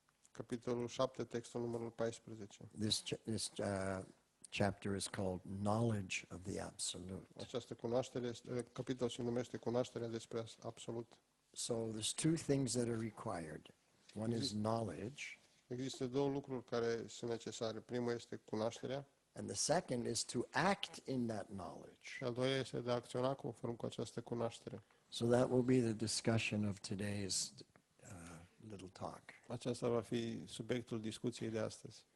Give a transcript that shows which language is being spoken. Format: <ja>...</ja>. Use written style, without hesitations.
<ro>Capitolul 7, textul numărul 14.</ro> <en>This chapter is called Knowledge of the Absolute.</en> <ro>Această capitol se numește Cunoașterea despre absolut.</ro> <en>So there's two things that are required. One is knowledge,</en> <ro>Există două lucruri care sunt necesare. Primul este cunoașterea</ro> <en>and the second is to act in that knowledge.</en> <ro>și al doilea este de a acționa conform cu această cunoaștere.</ro> <en>So that will be the discussion of today's little talk.</en> <ro>Aceasta va fi subiectul discuției de astăzi.</ro>